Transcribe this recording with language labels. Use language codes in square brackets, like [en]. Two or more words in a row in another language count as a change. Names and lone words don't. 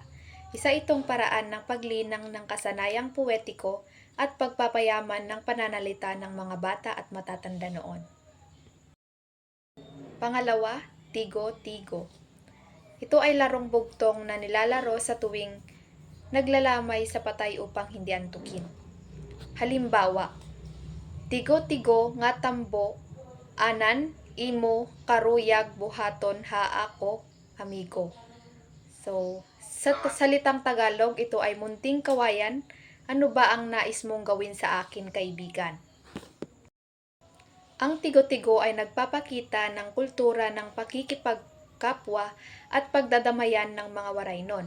[tl] Isa itong paraan ng paglinang ng kasanayang puwetiko at pagpapayaman ng pananalita ng mga bata at matatanda noon. Pangalawa, tigo-tigo. Ito ay larong bugtong na nilalaro sa tuwing naglalamay sa patay upang hindi antukin. Halimbawa, [war] tigo-tigo nga tambo, anan, imo, karuyag, buhaton, haako, amigo. [tl] So, sa salitang Tagalog, ito ay munting kawayan. Ano ba ang nais mong gawin sa akin, kaibigan? Ang tigo-tigo ay nagpapakita ng kultura ng pakikipagkapwa at pagdadamayan ng mga waraynon.